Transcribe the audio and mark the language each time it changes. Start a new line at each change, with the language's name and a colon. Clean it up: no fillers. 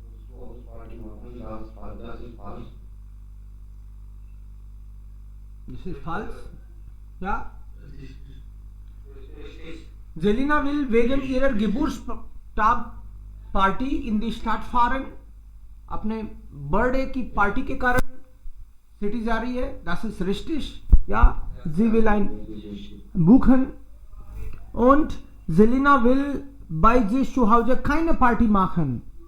German: So, Party machen, das ist falsch. Das ist falsch. Ja. Richtig. Selina will wegen ihrer Geburtstagsparty in die Stadt fahren.
Hindi: अपने birthday की party के कारण city जा रही है.
German: Das ist richtig. Ja, sie will ein buchen. Und Selina will bei sich zu Hause keine Party machen.